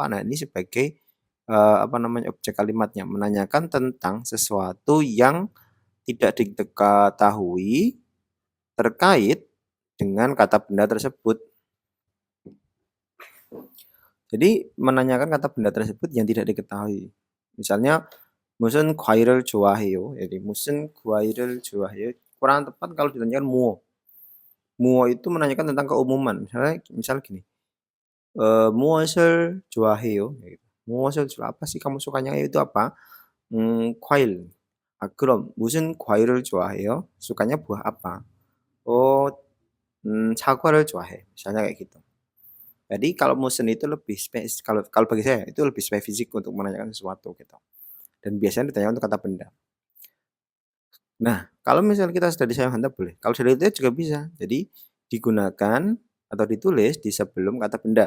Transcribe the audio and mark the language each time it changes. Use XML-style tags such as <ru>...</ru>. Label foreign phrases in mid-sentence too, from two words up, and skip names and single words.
<id>Nah, ini sebagai apa namanya objek kalimatnya, menanyakan tentang sesuatu yang tidak diketahui terkait dengan kata benda tersebut. Jadi menanyakan kata benda tersebut yang tidak diketahui.</id> <ko>Misalnya musen 과일을 좋아해요. Jadi musen 과일을 좋아해요.</ko> <id>Kurang tepat kalau ditanyakan muo. Muo itu menanyakan tentang keumuman. Misalnya gini.</id> <ko>무엇을 좋아해요?</ko> <id>무엇을 apa sih kamu sukanya itu apa?</id> <ko>과일. 그럼 무슨 과일을 좋아해요?</ko> <id>Sukanya buah apa?</id> <ko>Oh, 사과를 좋아해.</ko> <id>Misalnya kayak gitu. Jadi kalau musen itu lebih kalau kalau bagi saya itu lebih spesifik untuk menanyakan sesuatu gitu. Dan biasanya ditanya untuk kata benda. Nah, kalau misalnya kita sudah disayang handap boleh. Kalau sudah itu juga bisa. Jadi digunakan atau ditulis di sebelum kata benda.</id>